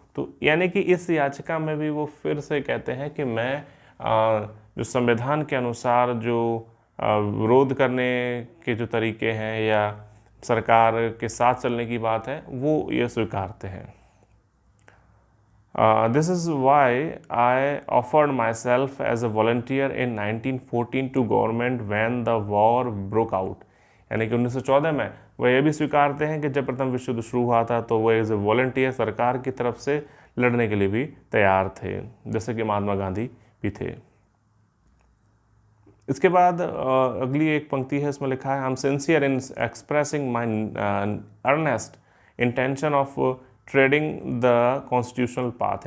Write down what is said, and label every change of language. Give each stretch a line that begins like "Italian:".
Hindi: तो यानी कि इस याचिका में भी वो फिर से कहते हैं कि मैं जो संविधान के अनुसार जो विरोध करने के जो तरीके हैं या सरकार के साथ चलने की बात है वो ये स्वीकारते हैं।
English: This is why I offered myself as a volunteer in 1914 to government when the war broke out।
Hindi: यानी कि 1914 में वह ये भी स्वीकारते हैं कि जब प्रथम विश्व युद्ध शुरू हुआ था तो वह
English: as a volunteer
Hindi: सरकार की तरफ से लड़ने के लिए भी तैयार थे, जैसे कि महात्मा गांधी भी थे। इसके बाद अगली एक पंक्ति है, इसमें लिखा है,
English: I am sincere in expressing my earnest intention of treading the constitutional path.